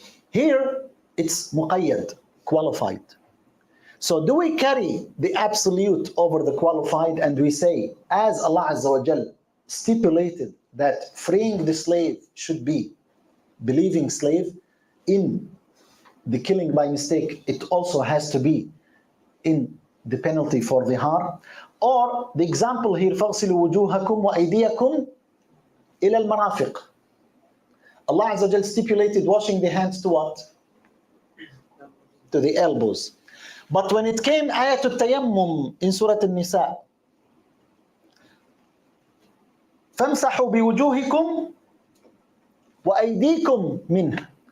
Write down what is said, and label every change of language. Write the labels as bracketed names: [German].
[English] Here it's muqayyad, qualified. So do we carry the absolute over the qualified, and we say, as Allah Azza wa Jal stipulated that freeing the slave should be believing slave, in the killing by mistake it also has to be in the penalty for dhihar? Or the example here, [Arabic] فَاغْسِلُوا وُجُوهَكُمْ وَأَيْدِيَكُمْ إِلَى الْمَرَافِقِ. [English] Allah Azza wa Jal stipulated washing the hands to what? To the elbows. But when it came ayatul tayammum in Surah An-Nisa, [Arabic] فَامْسَحُوا بِوُجُوهِكُمْ وَأَيْدِيكُمْ مِنْهُ.